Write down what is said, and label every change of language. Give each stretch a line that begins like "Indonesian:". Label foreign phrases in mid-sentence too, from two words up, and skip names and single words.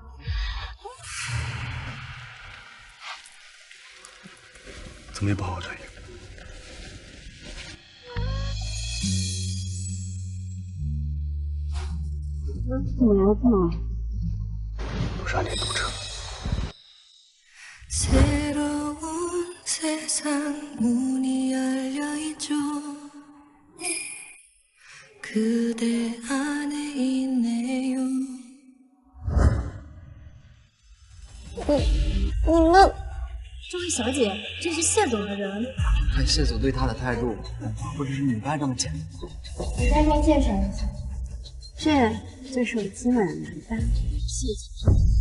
Chinese: 怎么也不好好转移？怎么了？都是暗恋堵车。
Korean: 새로운 세상 문이 열려 있죠. 그대 안에 있네요.
Chinese: 你们，这位小姐，这是谢总的人。看谢总对他的态度，不只是女伴这么简单。给大家介绍一下，这就是我今晚的男伴，谢总。